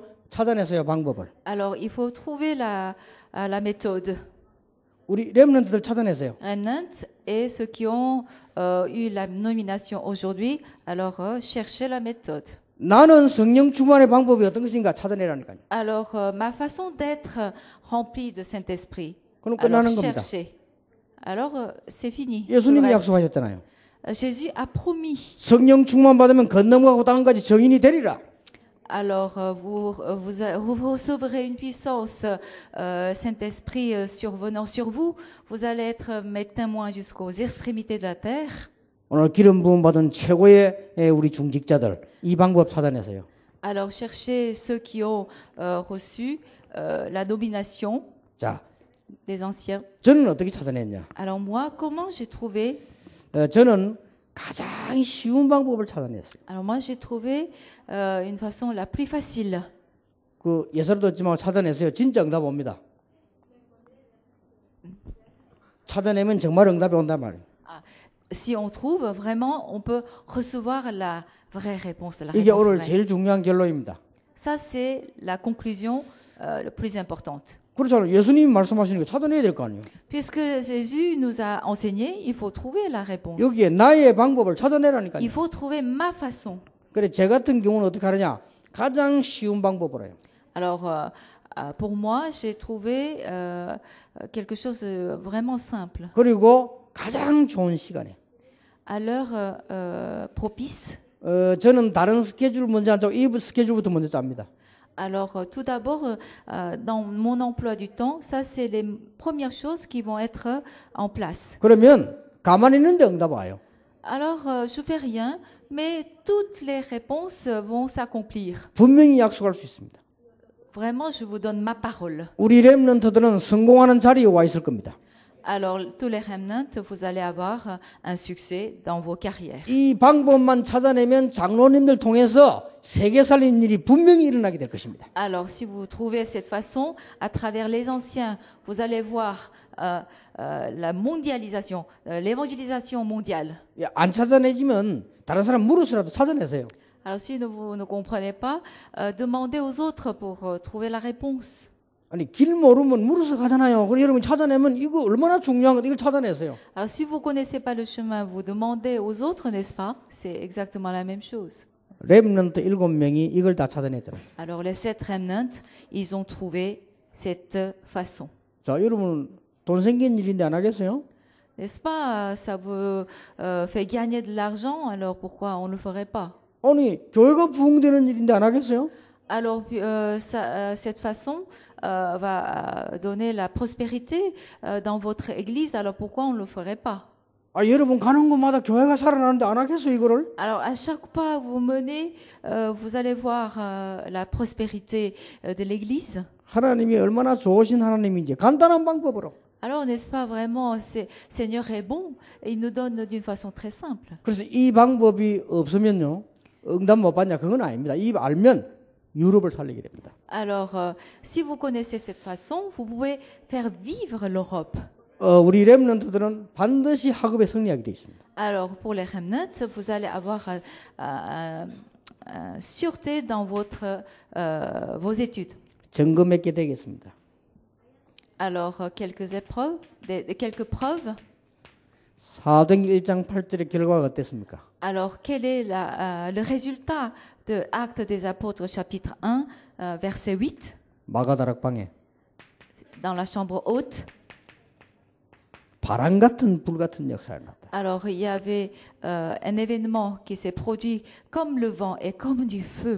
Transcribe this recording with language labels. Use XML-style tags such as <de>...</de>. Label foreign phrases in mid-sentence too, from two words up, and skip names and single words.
<ko>찾아내세요 방법을.</ko> <fr>Alors il faut trouver la méthode.</fr> <ko>우리 렘넌트들 찾아내세요.</ko> <fr>Remnant et ceux qui ont eu la nomination aujourd'hui, alors cherchez la méthode.</fr> <ko>나는 성령 충만의 방법이 어떤 것인가 찾아내라니까요.</ko> <fr>Alors ma façon d'être remplie de Saint-Esprit.</fr> <ko>그럼</ko> <fr>Alors</fr> <ko>끝나는 겁니다.</ko> <fr>cherchez. Alors c'est fini.</fr> <ko>예수님이</ko> <fr>Le reste.</fr> <ko>약속하셨잖아요.</ko> <fr>Jésus a promis.</fr> <ko>성령 충만 받으면 건너가고 땅까지 정인이 되리라.</ko> <fr>Alors, vous recevrez une puissance, Saint-Esprit survenant sur vous. Vous allez être mes témoins jusqu'aux extrémités de la terre.</fr> <ko>오늘 기름 부음 받은 최고의 우리 중직자들 이 방법 찾아내세요.</ko> <fr>Alors, cherchez ceux qui ont reçu la nomination</fr> <ko>자,</ko> <fr>des anciens.</fr> <ko>저는 어떻게 찾아냈냐?</ko> <fr>Alors moi, comment j'ai trouvé?</fr> <ko>저는 가장 쉬운 방법을 찾아냈어요.</ko> <fr>Alors moi, j'ai trouvé une façon la plus facile.</fr> <ko>그 예서도 없지만 찾아냈어요. 진짜 응답 옵니다. 찾아내면 정말 응답이 온단 말이에요.</ko> <fr>Ah, si on trouve, vraiment, on peut recevoir la vraie réponse. La</fr> <ko>이게</ko> <fr>réponse</fr> <ko>오늘</ko> <fr>vraie.</fr> <ko>제일 중요한 결론입니다.</ko> <fr>Ça, c'est la conclusion la plus importante.</fr> <ko>그렇잖아요. 예수님이 말씀하시는 거 찾아내야 될 거 아니에요.</ko> <fr>Puisque Jésus nous a enseigné, il faut trouver la réponse.</fr> <ko>여기에 나의 방법을 찾아내라니까요.</ko> <fr>Il faut trouver ma façon.</fr> <ko>그래 제 같은 경우는 어떻게 하느냐? 가장 쉬운 방법으로 해요.</ko> <fr>Alors, pour moi, j'ai trouvé quelque chose de vraiment simple.</fr> <ko>그리고 가장 좋은 시간에.</ko> <fr>À l'heure propice.</fr> <ko>저는 다른 스케줄 먼저 안 짜고 이 스케줄부터 먼저 짭니다.</ko> <fr>Alors, tout d'abord, dans mon emploi du temps, ça, c'est les premières choses qui vont être en place.</fr> <ko>그러면 가만히 있는데 응답 와요.</ko> <fr>Alors, je fais rien, mais toutes les réponses vont s'accomplir.</fr> <ko>분명히 약속할 수 있습니다.</ko> <fr>Vraiment, je vous donne ma parole.</fr> <ko>우리 렘넌트들은 성공하는 자리에 와 있을 겁니다.</ko> <fr>Alors, tous les remnants, vous allez avoir un succès dans vos carrières.</fr> <ko>이 방법만 찾아내면 장로님들 통해서 세계 살리는 일이 분명히 일어나게 될 것입니다.</ko> <fr>Alors, si vous trouvez cette façon, à travers les anciens, vous allez voir la mondialisation, l'évangélisation mondiale.</fr> <ko>안 찾아내지면 다른 사람 물어서라도 찾아내세요.</ko> <fr>Alors, si vous ne comprenez pas, demandez aux autres pour trouver la réponse.</fr> <ko>아니 길 모르면 물어서 가잖아요. 그럼 여러분 찾아내면 이거 얼마나 중요한 거 이걸 찾아내세요.</ko> <fr>Alors, si vous connaissez pas le chemin, vous demandez aux autres, n'est-ce pas? C'est exactement la même chose.</fr> <ko>렘넌트 7명이 이걸 다 찾아냈잖아요.</ko> <fr>Alors, les 7 remnants, ils ont trouvé cette façon.</fr> <ko>자, 여러분 돈 생긴 일인데 안 하겠어요?</ko> <fr>N'est-ce pas? Ça vous fait gagner de l'argent, alors pourquoi on ne le ferait pas?</fr> <ko>아니 교회가 부흥되는 일인데 안 하겠어요?</ko> <fr>Alors, cette façon va donner la prospérité dans votre église, alors pourquoi on ne le ferait pas?</fr> <ko>아, 여러분 가는 곳마다 교회가 살아나는데 안 하겠어요 이거를?</ko> <fr>Alors, à chaque pas que vous menez, vous allez voir la prospérité de l'église.</fr> <ko>하나님이 얼마나 좋으신 하나님인지 간단한 방법으로.</ko> <fr>Alors, n'est-ce pas vraiment, Seigneur est bon, et il nous donne d'une façon très simple.</fr> <ko>그래서 이 방법이 없으면요 응답 못 받냐 그건 아닙니다. 이 알면 유럽을 살리게 됩니다.</ko> <fr>Alors, si vous connaissez cette façon, vous pouvez faire vivre l'Europe.</fr> <ko>우리 렘넌트들은 반드시 학업에 승리하게 돼 있습니다.</ko> <fr>Alors, pour les remnants, vous allez avoir sûreté dans vos études.</fr> <ko>점검했게 되겠습니다.</ko> <fr>Alors, quelques épreuves, quelques preuves.</fr> <ko>사도행전 1장 8절의 결과가 어땠습니까?</ko> <fr>Alors, quel est le résultat de Actes des Apôtres, chapitre 1, verset 8,</fr> <ko>마가다락방에</ko> <fr>dans la chambre haute?</fr> <ko>바람 같은 불 같은 역사가 났다.</ko> <fr>Alors, il y avait un événement qui s'est produit comme le vent et comme du feu.</fr>